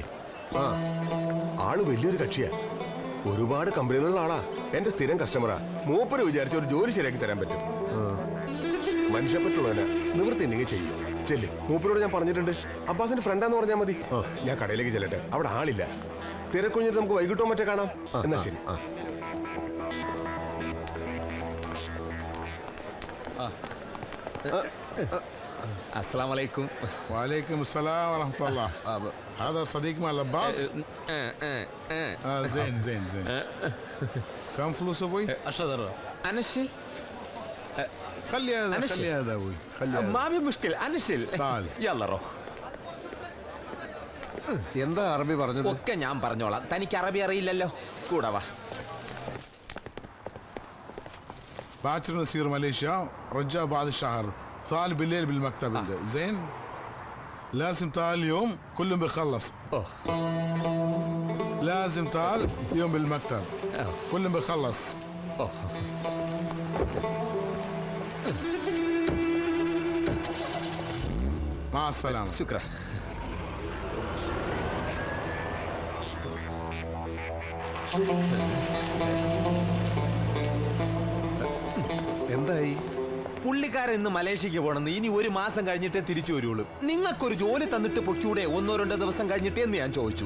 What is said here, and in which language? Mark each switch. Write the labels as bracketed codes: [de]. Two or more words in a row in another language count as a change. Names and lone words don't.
[ml] ആള് വലിയൊരു കക്ഷിയാ. ഒരുപാട് കമ്പനികളുള്ള ആളാ. എന്റെ സ്ഥിരം കസ്റ്റമറാ. മൂപ്പര് വിചാരിച്ച ഒരു ജോലി ശരിയാക്കി തരാൻ പറ്റും. മനുഷ്യപ്പറ്റുള്ളവനാ. നിവൃത്തി ഉണ്ടെങ്കിൽ ചെയ്യും. ചെല്ലി. മൂപ്പരോട് ഞാൻ പറഞ്ഞിട്ടുണ്ട്. അബ്ബാസിന്റെ ഫ്രണ്ടാന്ന് പറഞ്ഞാൽ മതി. ഞാൻ കടയിലേക്ക് ചെല്ലട്ടെ. അവിടെ ആളില്ല. തിരക്കുഞ്ഞിട്ട് നമുക്ക് വൈകിട്ടോ മറ്റേ കാണാം. എന്നാ ശരി. [ar] السلام عليكم. وعليكم السلام ورحمة الله. هذا صديق مال عباس؟ زين زين زين. كم فلوس ابوي؟ 10 انا الشيل. خلي هذا خلي هذا ابوي خلي هذا. ما في مشكلة انا الشيل. تعال يلا روح. [ml] എന്താ അറബി പറഞ്ഞത്? ഒക്കെ ഞാൻ പറഞ്ഞോളാം. തനിക്ക് അറബി അറിയില്ലല്ലോ. കൂടെ വാ. [ar] باكر نسير ماليزيا رجع بعد الشهر. صار بالليل بالمكتب. زين لازم تعال اليوم كلهم بيخلص. لازم تعال اليوم بالمكتب كلهم بيخلص. مع السلامة. شكرا. [ml] എന്തായി? പുള്ളിക്കാരൻ ഇന്ന് മലേഷ്യക്ക് പോണെന്ന്. ഇനി 1 മാസം കഴിഞ്ഞിട്ടേ തിരിച്ചു വരുള്ളൂ. നിങ്ങൾക്കൊരു ജോലി തന്നിട്ട് പൊക്കൂടെ 1-2 ദിവസം കഴിഞ്ഞിട്ടേ എന്ന് ഞാൻ ചോദിച്ചു.